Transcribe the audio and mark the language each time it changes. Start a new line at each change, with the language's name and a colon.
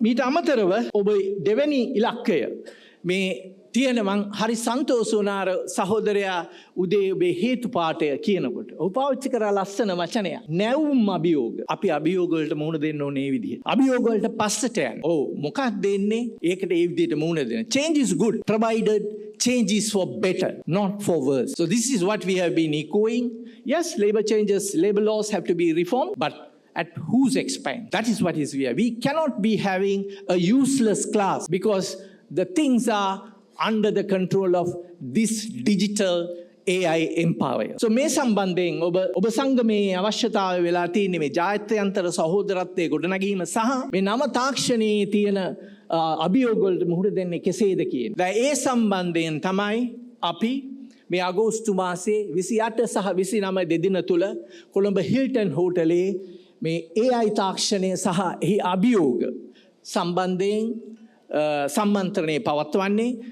Sinhala: මීට අමතරව ඔබ දෙවැනි ඉලක්කය මේ තියෙන මං හරි සන්තෝෂ වුණාර සහෝදරයා උදේ ඔබේ හේතු පාඨය කියනකොට. ඔබ පාවිච්චි කරා ලස්සන වචනයක්. නැවුම් අභියෝග. අපි අභියෝග වලට මුහුණ දෙන්න ඕනේ මේ විදිහට. අභියෝග වලට පස්සට යන්න. මොකක්ද දෙන්නේ? ඒකට ඒ විදිහට මුහුණ දෙන්න.
English: Change is good provided change is for better, not for worse. So this is what we have been echoing. Yes, labor laws have to be reformed, but at whose expense? That is what is here. We cannot be having a useless class because the things are under the control of this digital AI empire.
Sinhala: So මේ සම්බන්ධයෙන් ඔබ සංගමේ අවශ්‍යතාවය වෙලා තියෙන්නේ මේ ජාත්‍යන්තර සහෝදරත්වයේ ගොඩනැගීම සහ මේ නව තාක්ෂණයේ තියෙන අභියෝග වලට මුහුණ දෙන්නේ කෙසේද කියන. දැන් ඒ සම්බන්ධයෙන් තමයි අපි මේ අගෝස්තු මාසයේ 28 සහ 29 දෙදින තුල කොළඹ හිල්ටන් හෝටලේ මේ AI තාක්ෂණය සහ එහි අභියෝග සම්බන්ධයෙන් සම්මන්ත්‍රණය පවත්වන්නේ.